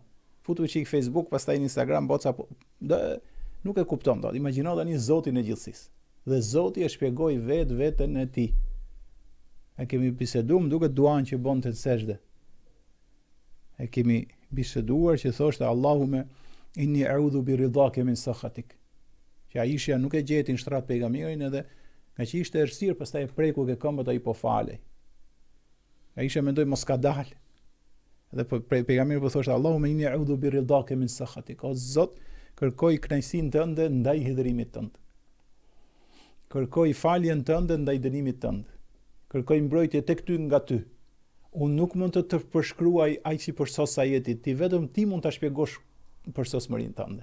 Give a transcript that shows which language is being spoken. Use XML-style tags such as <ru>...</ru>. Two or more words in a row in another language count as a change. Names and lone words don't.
<sq>Futu çik Facebook, pastaj në Instagram, WhatsApp, nuk e kupton dot. Imagjino tani Zotin e gjithësisë. Dhe Zoti e shpjegoi veten e tij. E kemi biseduar duke duan që bonte sejdë. E kemi biseduar që thoshte</sq> <ar>اللهم إني أعوذ برضاك من سخطك.</ar> <sq>Që Aisha nuk e gjeti në shtrat pejgamberin edhe nga që ishte errësirë, pastaj e preku ke këmbët ai po falej. Aisha mendoi mos ka dalë. Dhe pejgamberi po thoshte</sq> <ar>اللهم إني أعوذ برضاك من سخطك.</ar> <sq>O Zot, kërkoj kënaqësinë tënde ndaj hidhrimit tënd. Kërkoj faljen tënde ndaj dënimit tënd. Kërkoj mbrojtje tek ty nga ty. Unë nuk mund të përshkruaj aq si përsos sa jetit, ti vetëm ti mund ta shpjegosh përsosmërinë tënde.</sq>